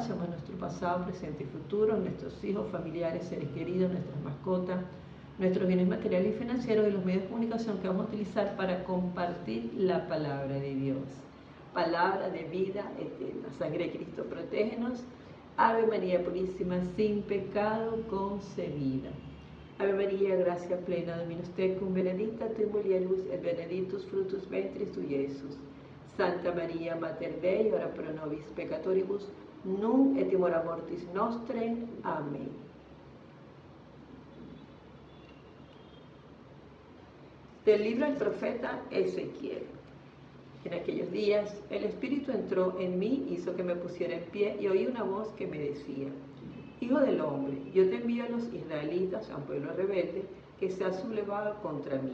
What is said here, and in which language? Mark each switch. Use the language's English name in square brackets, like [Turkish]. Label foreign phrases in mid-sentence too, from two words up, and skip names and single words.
[Spanish] Sellamos nuestro pasado, presente y futuro, nuestros hijos, familiares, seres queridos, nuestras mascotas, nuestros bienes materiales y financieros y los medios de comunicación que vamos a utilizar para compartir la palabra de Dios. Palabra de vida eterna. Sangre de Cristo, protégenos. Ave María Purísima, sin pecado concebida. [Latin] Ave María, gracia plena, Dominus tecum, benedicta tu in mulieribus et benedictus fructus ventris tui, Iesus. Santa María, Mater Dei, ora pro nobis peccatoribus, nunc et in hora mortis nostre. [Spanish] Amén. Del libro del profeta Ezequiel. En aquellos días el Espíritu entró en mí, hizo que me pusiera en pie y oí una voz que me decía: Hijo del hombre, yo te envío a los israelitas, a un pueblo rebelde que se ha sublevado contra mí.